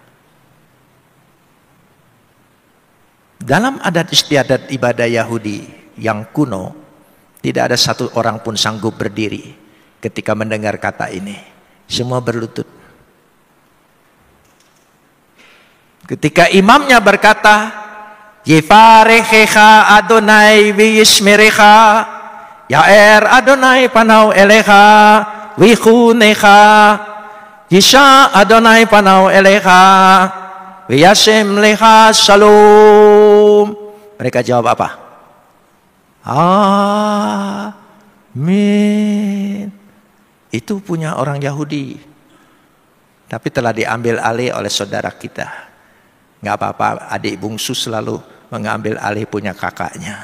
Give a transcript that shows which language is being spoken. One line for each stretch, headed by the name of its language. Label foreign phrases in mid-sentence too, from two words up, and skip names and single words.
Indonesian: Dalam adat istiadat ibadah Yahudi yang kuno, tidak ada satu orang pun sanggup berdiri ketika mendengar kata ini. Semua berlutut. Ketika imamnya berkata,
Hebrew: יברכך אדוני וישמרך יאר אדוני פניו אליך ויחנך ישא אדוני פניו אליך וישם לך שלום.
Indonesian: Mereka jawab apa? Amin. Itu punya orang Yahudi, tapi telah diambil alih oleh saudara kita. Nggak apa-apa, adik bungsu selalu mengambil alih punya kakaknya.